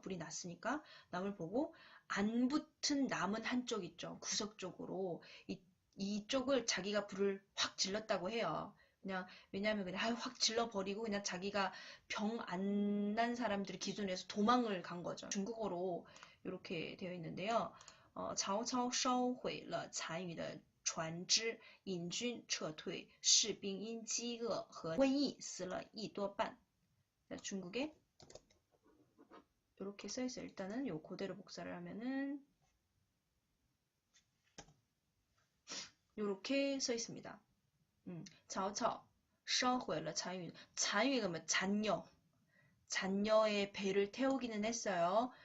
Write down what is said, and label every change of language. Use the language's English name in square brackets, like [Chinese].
[Korean] 불이 났으니까 남을 보고 안 붙은 남은 한쪽 있죠. 구석 쪽으로 이쪽을 자기가 불을 확 질렀다고 해요. 그냥 왜냐하면 그냥 확 질러버리고 그냥 자기가 병 안 난 사람들 기준에서 도망을 간 거죠. 중국어로 이렇게 되어 있는데요. [Chinese] 曹操烧毁了残余的船只，引军撤退，士兵因饥饿和瘟疫死了一多半。 [Korean] 중국에 이렇게 써있어요. 일단은 요 그대로 복사를 하면은 이렇게 써있습니다. [Chinese] 曹操烧毁了残余， 残余 [Korean] 가 뭐 잔여의 배를 태우기는 했어요.